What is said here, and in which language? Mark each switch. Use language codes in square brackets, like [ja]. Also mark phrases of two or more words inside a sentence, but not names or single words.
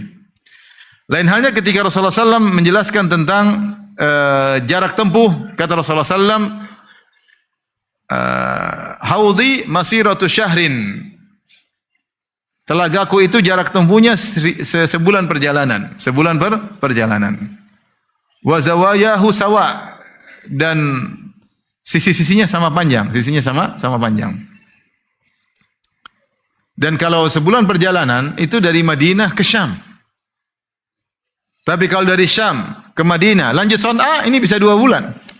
[id] Lain halnya ketika Rasulullah SAW menjelaskan tentang jarak tempuh, kata Rasulullah SAW, [ar] حوضي مسيرة شهر. [id] Telagaku itu jarak tempuhnya sebulan perjalanan. Sebulan perjalanan. [ar] وزواياه سواء, [id] dan sisi-sisinya sama panjang, sisinya sama panjang. Dan kalau sebulan perjalanan itu dari Madinah ke Syam. Tapi kalau dari Syam ke Madinah lanjut Son'a, ini bisa 2 bulan.